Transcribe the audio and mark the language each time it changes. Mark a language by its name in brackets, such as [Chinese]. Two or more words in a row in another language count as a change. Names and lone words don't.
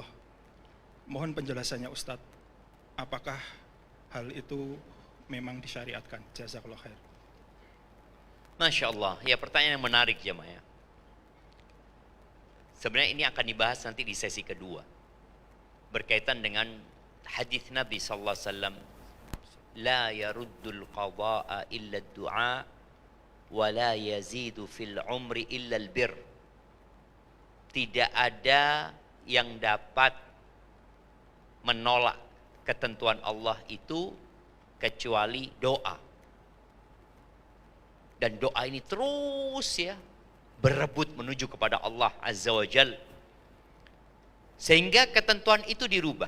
[Indonesian] Mohon penjelasannya Ustadz, apakah hal itu memang disyariatkan? [Arabic] جزاك الله خير. ما شاء الله, [Indonesian] ya pertanyaan yang menarik jemaah ya. Sebenarnya ini akan dibahas nanti di sesi kedua. Berkaitan dengan hadis Nabi SAW. [Arabic] لا يرد القضاء إلا الدعاء ولا يزيد في العمر إلا البر. [Indonesian] Tidak ada yang dapat menolak ketentuan Allah itu kecuali doa. Dan doa ini terus ya berebut menuju kepada Allah [Arabic] عز وجل, [Indonesian] sehingga ketentuan itu dirubah.